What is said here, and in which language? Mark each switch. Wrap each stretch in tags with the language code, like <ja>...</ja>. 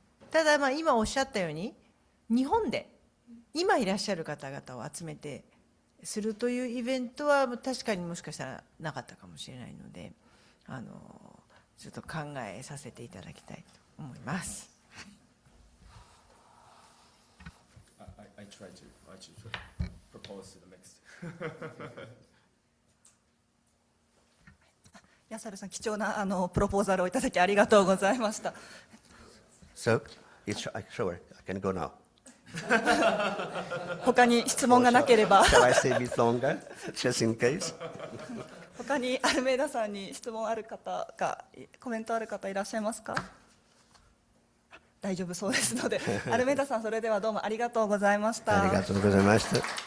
<ja>ただ今おっしゃったように、日本で今いらっしゃる方々を集めてするというイベントは確かにもしかしたらなかったかもしれないので、ちょっと考えさせていただきたいと思います。</ja> <en>I try to propose to the mixed.</en> <ja>ヤサルさん、貴重なプロポーザルをいただきありがとうございました。</ja> <en>So, sure, I can go now.</en> <ja>他に質問がなければ</ja> <en>Shall I stay a bit longer, just in case?</en> <ja>他にアルメイダさんに質問ある方が、コメントある方いらっしゃいますか？大丈夫そうですので、アルメイダさん、それではどうもありがとうございました。ありがとうございました。</ja>